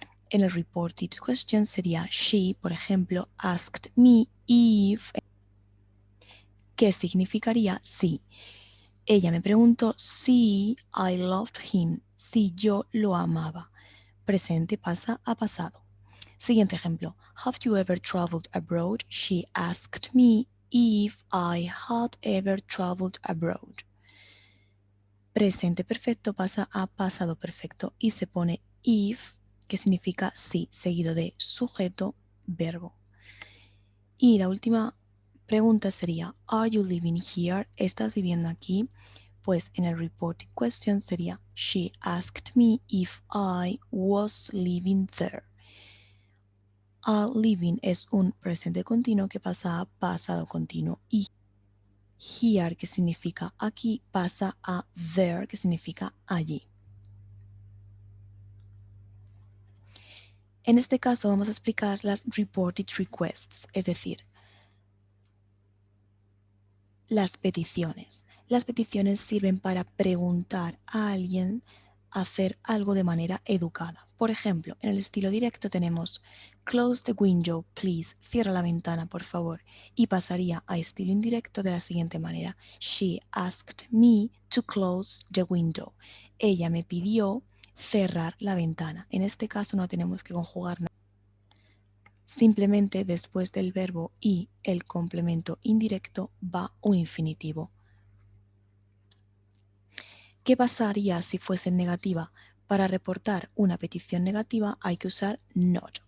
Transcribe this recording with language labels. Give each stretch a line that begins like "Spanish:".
Spanish: En el reported question sería she, por ejemplo, asked me if, que significaría sí. Ella me preguntó si
English: I loved him,
Spanish: si yo lo amaba. Presente pasa a pasado. Siguiente ejemplo.
English: Have you ever traveled abroad? She asked me if I had ever traveled abroad.
Spanish: Presente perfecto pasa a pasado perfecto y se pone if, que significa sí, seguido de sujeto, verbo. Y la última pregunta sería,
English: Are you living here?
Spanish: ¿Estás viviendo aquí? Pues en el reported question sería,
English: She asked me if I was living there.
Spanish: Living es un presente continuo que pasa a pasado continuo y here, que significa aquí, pasa a there, que significa allí. En este caso vamos a explicar las reported requests, es decir, las peticiones. Las peticiones sirven para preguntar a alguien hacer algo de manera educada. Por ejemplo, en el estilo directo tenemos
English: close the window, please,
Spanish: cierra la ventana, por favor. Y pasaría a estilo indirecto de la siguiente manera.
English: She asked me to close the window.
Spanish: Ella me pidió cerrar la ventana. En este caso no tenemos que conjugar nada. Simplemente después del verbo y el complemento indirecto va un infinitivo. ¿Qué pasaría si fuese negativa? Para reportar una petición negativa hay que usar not.